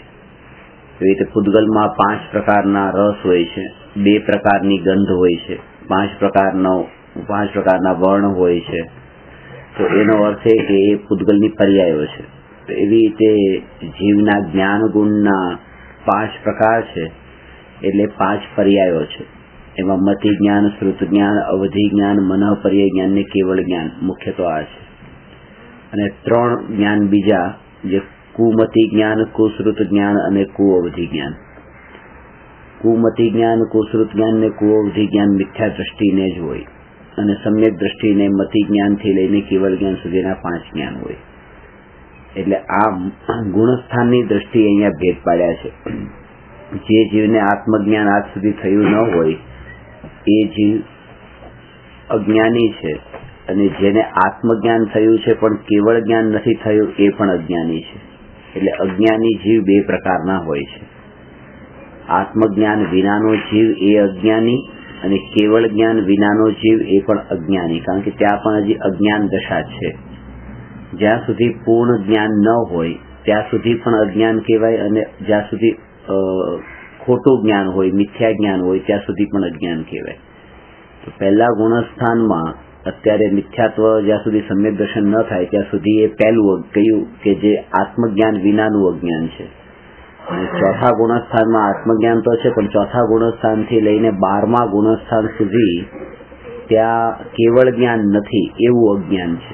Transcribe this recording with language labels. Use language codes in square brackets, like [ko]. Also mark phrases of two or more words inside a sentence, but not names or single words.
[gu] એવી રીતે પુદ્ગલમાં 5 પ્રકારના રસ હોય છે, 2 પ્રકારની ગંધ હોય છે, 5 પ્રકારના વર્ણ હોય છે। તો એનો અર્થ એ કે એ પુદ્ગલની પર્યાયો છે। તો એવી રીતે જીવના જ્ઞાન ગુણના 5 પ્રકાર છે એટલે 5 પર્યાયો છે। એમાં મતિ જ્ઞાન, શ્રુત જ્ઞાન, અવધિ જ્ઞાન, મનઃ પર્યાય જ્ઞાન ને કેવળ જ્ઞાન મુખ્ય તો આ છે। અને 3 જ્ઞાન બીજા જે કુમતિ જ્ઞાન, કુશ્રુત જ્ઞાન અને કુઅવધિ જ્ઞાન। કુમતિ જ્ઞાન, કુશ્રુત જ્ઞાન ને કુઅવધિ જ્ઞાન મિથ્યા દૃષ્ટિને જ હોય અને સમ્યક દૃષ્ટિને મતિ જ્ઞાન થી લઈને કેવળ જ્ઞાન સુધીના 5 જ્ઞાન હોય। એટલે આ ગુણસ્થાનની દૃષ્ટિએ અહીંયા ભેદ પાડ્યા છે। જે જીવને આત્મજ્ઞાન આજ સુધી થયું ન હોય એ જીવ અજ્ઞાની છે અને જેને આત્મજ્ઞાન થયું છે પણ કેવળ જ્ઞાન નથી થયું એ પણ અજ્ઞાની છે। એટલે અજ્ઞાની જીવ 2 પ્રકારના હોય છે। આત્મજ્ઞાન વિનાનો જીવ એ અજ્ઞાની અને કેવળ જ્ઞાન વિનાનો જીવ એ પણ અજ્ઞાની, કારણ કે ત્યાં પણ હજી અજ્ઞાન દશા છે। જ્યાં સુધી પૂર્ણ જ્ઞાન ન હોય ત્યાં સુધી પણ અજ્ઞાન કહેવાય અને જ્યાં સુધી ખોટું જ્ઞાન હોય, મિથ્યા જ્ઞાન હોય ત્યાં સુધી પણ અજ્ઞાન કહેવાય। તો પહેલા ગુણસ્થાનમાં અત્યારે મિથ્યાત્વ જ્યાં સુધી સમ્યક દર્શન ન થાય ત્યાં સુધી એ પહેલું કહ્યું કે જે આત્મજ્ઞાન વિનાનું અજ્ઞાન છે। અને ચોથા ગુણસ્થાનમાં આત્મજ્ઞાન તો છે પણ ચોથા ગુણસ્થાનથી લઈને 12મા ગુણસ્થાન સુધી ત્યાં કેવળ જ્ઞાન નથી એવું અજ્ઞાન છે।